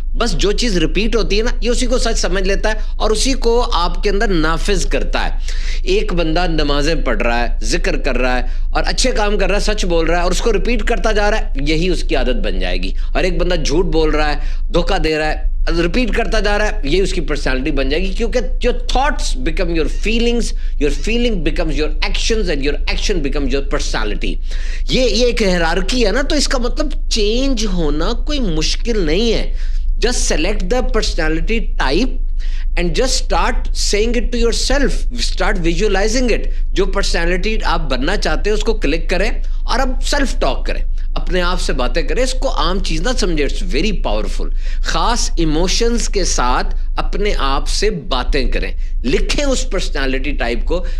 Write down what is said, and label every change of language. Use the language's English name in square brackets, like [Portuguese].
[Urdu] بس جو چیز ریپیٹ ہوتی ہے نا, یہ اسی کو سچ سمجھ لیتا ہے اور اسی کو آپ کے اندر نافذ کرتا ہے. ایک بندہ نمازیں پڑھ رہا ہے, ذکر کر رہا ہے اور اچھے کام کر رہا ہے, سچ بول رہا ہے اور اس کو ریپیٹ کرتا جا رہا ہے, یہی اس کی عادت بن جائے گی. اور ایک بندہ جھوٹ بول رہا ہے, دھوکہ دے رہا ہے, ریپیٹ کرتا جا رہا ہے, یہی اس کی پرسنالٹی بن جائے گی. [English] کیونکہ your thoughts become your feelings, your feeling becomes your actions and your action becomes your personality. [Urdu] یہ ایک ہیرارکی ہے نا, تو اس کا مطلب چینج ہونا کوئی مشکل نہیں ہے. [English] Just select the personality type and just start saying it to yourself, start visualizing it. [Urdu] جو پرسنالٹی آپ بننا چاہتے ہیں اس کو کلک کریں اور اب سیلف ٹاک کریں, اپنے آپ سے باتیں کریں. اس کو عام چیز نہ سمجھے, [English] It's very powerful. [Urdu] خاص ایموشنز کے ساتھ اپنے آپ سے باتیں کریں, لکھیں اس پرسنالٹی ٹائپ کو.